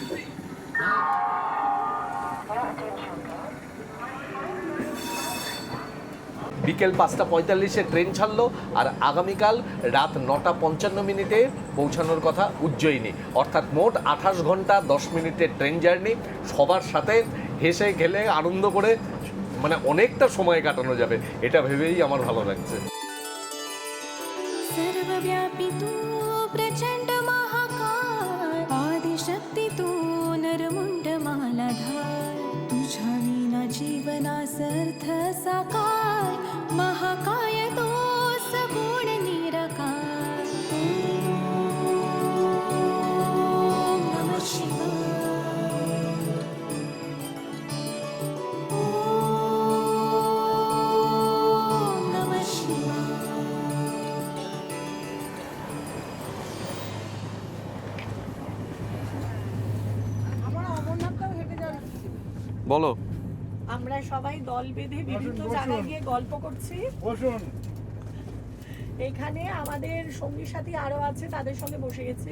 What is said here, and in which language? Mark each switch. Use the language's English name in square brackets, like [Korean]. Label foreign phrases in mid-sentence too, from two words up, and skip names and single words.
[Bangla] বিকেল 5:45 ট্রেন ছাড়লো আর আগামীকাল রাত 9:55 পৌঁছানোর কথা উজ্জয়িনী। অর্থাৎ মোট 28 ঘন্টা 10 মিনিটের ট্রেন জার্নি। সবার সাথে হেসে খেলে আনন্দ করে অনেকটা সময় কাটানো যাবে, এটা ভেবেই আমার ভালো লাগছে। [Marathi] सर्वव्यापी तू प्रचंड महाकाय, आदिशक्ती तू नरमुंड मालाधार, तुझ्या विना जीवनासर्थ साकार, महाकाय तो सगुण निराकार। [Sanskrit] ओम नमः शिवाय, ओम नमः शिवाय। [Bangla] বলো। আমরা সবাই দল বেঁধে বিভিন্ন জায়গায় গিয়ে গল্প করছি। এখানে আমাদের সঙ্গী সাথী আরো আছে, তাদের সঙ্গে বসে গেছি।